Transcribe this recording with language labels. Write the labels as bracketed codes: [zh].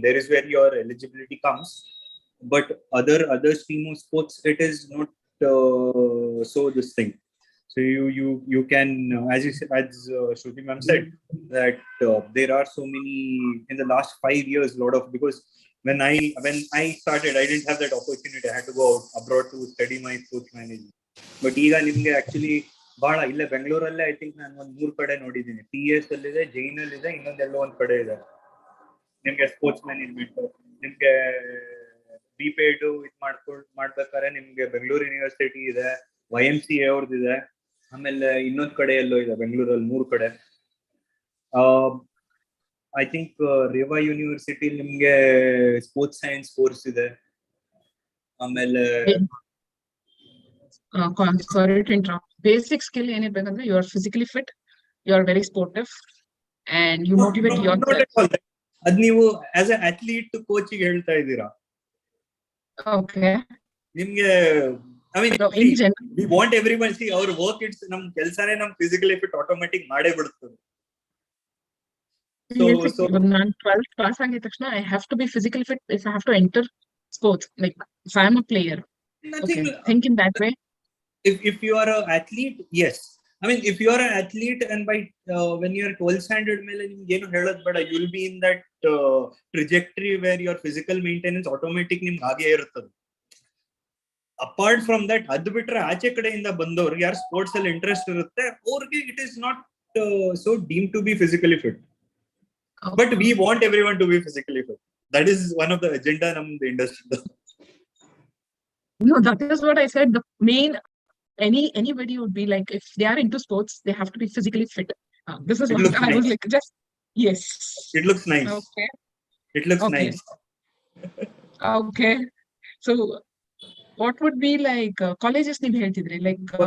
[en] There is where your eligibility comes. But other stream of sports, it is not so this thing. So you can, as Shruti ma'am said, that there are so many in the last 5 years, because when I started, I didn't have that opportunity. I had to go out abroad to study my sports management. [kn] But ಈಗ ನಿಮ್ಗೆ actually ಬಹಳ ಇಲ್ಲೇ ಬೆಂಗಳೂರಲ್ಲೇ I think ನಾನು ಒಂದ್ 3 ಕಡೆ ನೋಡಿದ್ದೀನಿ. TS ಅಲ್ಲಿದೆ, ಜೈನ್ ಅಲ್ಲಿದೆ, ಇನ್ನೊಂದೆಲ್ಲೋ ಒಂದ್ ಕಡೆ ಇದೆ ನಿಮ್ಗೆ ಸ್ಪೋರ್ಟ್ಸ್ ಮ್ಯಾನೇಜ್ಮೆಂಟ್. ನಿಮ್ಗೆ ಬಿಪೇಡ್ ಮಾಡ್ಬೇಕಾದ್ರೆ ನಿಮ್ಗೆ ಬೆಂಗಳೂರು ಯೂನಿವರ್ಸಿಟಿ ಇದೆ, YMCA ಅವ್ರದ್ದಿದೆ, ಆಮೇಲೆ ಇನ್ನೊಂದ್ ಕಡೆ ಎಲ್ಲೋ ಇದೆ ಬೆಂಗಳೂರಲ್ಲಿ 3 ಕಡೆ. ಐ ಥಿಂಕ್ ರೇವಾ ಯೂನಿವರ್ಸಿಟಿ ನಿಮ್ಗೆ ಸ್ಪೋರ್ಟ್ಸ್ ಸೈನ್ಸ್ ಕೋರ್ಸ್ ಇದೆ. ಆಮೇಲೆ sorry to interrupt. [en] basic skill [kn] ಏನಿರ್ಬೇಕಂದ್ರೆ [en] You are physically fit, you are very sportive and you motivate your. [kn] ಅದ್ ನೀವು ಆಸ್ ಎ ಅಥ್ಲೀಟ್ ಕೋಚಿಗೆ ಹೇಳ್ತಾ ಇದ್ದೀರಾ? [en] Okay. [kn] ನಿಮ್ಗೆ [en] I mean, we want everyone, see our work, it's [kn] ನಮ್ ಕೆಲಸನೇ ನಮ್ ಫಿಸಿಕಲಿ ಫಿಟ್ ಆಟೋಮ್ಯಾಟಿಕ್ ಮಾಡೇ ಬಿಡುತ್ತದೆ. [en] So [kn] ನಾನು 12th ಪಾಸ್ ಆಗಿದ ತಕ್ಷಣ [en] I have to be physically fit if I have to enter sports, like if I am a player. Nothing, okay. Think in that way. If you are an athlete, yes. I mean, if you are an athlete and by when you are 12th standard [kn] ಮೇಲೆ ನಿಮ್ಗೆ ಏನು ಹೇಳೋದು ಬೇಡ, [en] you will be in that trajectory where your physical maintenance automatic [kn] ನಿಮ್ಗೆ ಹಾಗೆ ಇರುತ್ತದೆ. Apart from that, ಅದು ಬಿಟ್ರೆ ಆಚೆ ಕಡೆಯಿಂದ ಬಂದವ್ರಿಗೆ ಯಾರು ಸ್ಪೋರ್ಟ್ಸ್ ಅಲ್ಲಿ ಇಂಟ್ರೆಸ್ಟ್ ಇರುತ್ತೆ ಅವ್ರಿಗೆ [en] It is not so deem to be physically fit. But we want everyone to be physically fit. That is one of the agenda [kn] ನಮ್ದು [en] Industry. No, that is what I said. The main anybody would be like, if they are into sports, they have to be physically fit. This is what I was like, just yes. It looks nice. Okay. It looks nice. Okay. So what would be like colleges [kn] ನೀವು ಹೇಳ್ತಿದ್ರಿ, [en] like